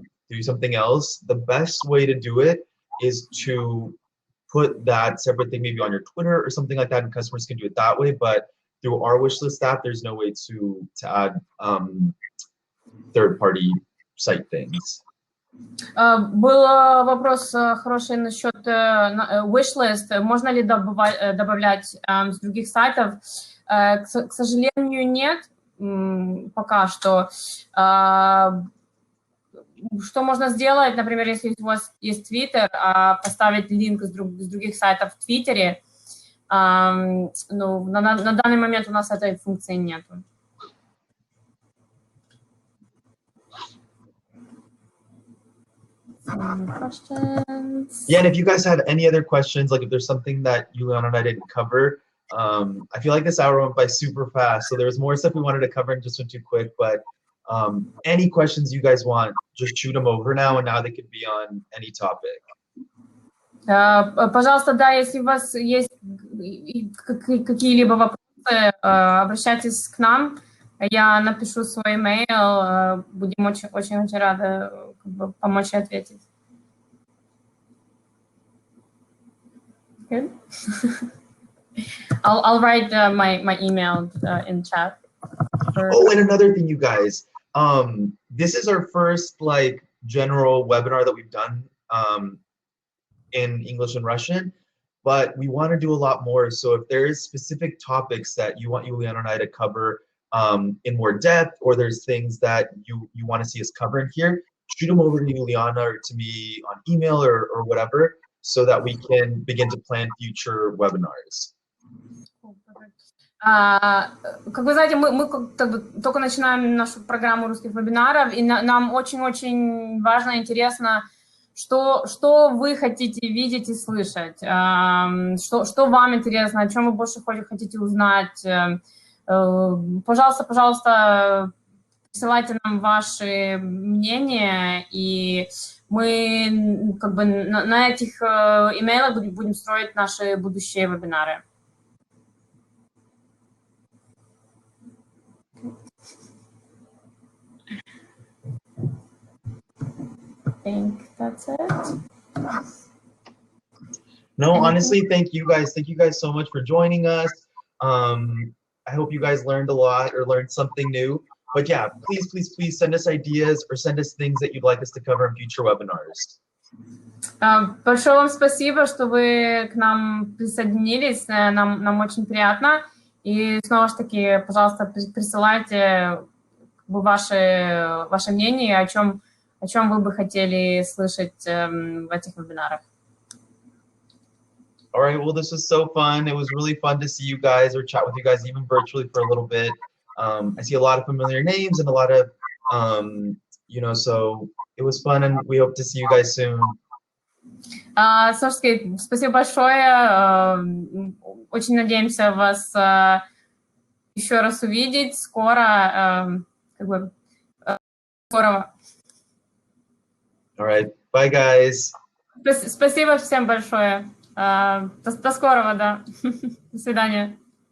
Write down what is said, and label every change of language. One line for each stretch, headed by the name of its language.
English: do something else, the best way to do it is to put that separate thing maybe on your Twitter or something like that, and customers can do it that way. But through our wish list app, there's no way to add third-party site things.
Russian: Был вопрос хороший насчет wishlist. Можно ли добавлять с других сайтов? К сожалению, нет пока что. Что можно сделать, например, если у вас есть Twitter, поставить линк с других сайтов в Твиттере? Ну, на данный момент у нас этой функции нет.
English: Yeah, and if you guys have any other questions, like if there's something that Yuliana and I didn't cover, I feel like this hour went by super fast, so there's more stuff we wanted to cover and just went too quick, but any questions you guys want, just shoot them over now, and now they could be on any topic.
Russian: Пожалуйста, да, если у вас есть какие-либо вопросы, обращайтесь к нам, я напишу свой email, будем очень рады помочь и ответить.
English: Good. I'll write my email in chat. Oh, and another thing, you guys, this is our first like general webinar that we've done in English and Russian, but we want to do a lot more. So if there is specific topics that you want Yuliana and I to cover in more depth, or there's things that you want to see us covering here, shoot them over to Yuliana or to me on email or whatever, so that we can begin to plan future webinars.
Russian: Как вы знаете, мы только начинаем нашу программу русских вебинаров, и нам очень-очень важно и интересно, что вы хотите видеть и слышать, что вам интересно, о чем вы больше хотите узнать. Пожалуйста, присылайте нам ваши мнения, и мы как бы на этих имейлах будем строить наши будущие вебинары.
English: I think that's it. No, honestly, thank you guys so much for joining us. I hope you guys learned a lot or learned something new. But yeah, please send us ideas or send us things that you'd like us to cover in future webinars.
Russian: Большое вам спасибо, что вы к нам присоединились. Нам очень приятно. И снова же таки, пожалуйста, присылайте ваше мнение, о чем вы бы хотели слышать в этих вебинарах.
English: All right, well, this was so fun. It was really fun to see you guys or chat with you guys even virtually for a little bit. I see a lot of familiar names and a lot of, so it was fun, and we hope to see you guys soon.
Russian: Слушайте, спасибо большое. Очень надеемся вас еще раз увидеть скоро. Скорого.
English: All right, bye, guys.
Russian: Спасибо всем большое. До скорого, да. До свидания.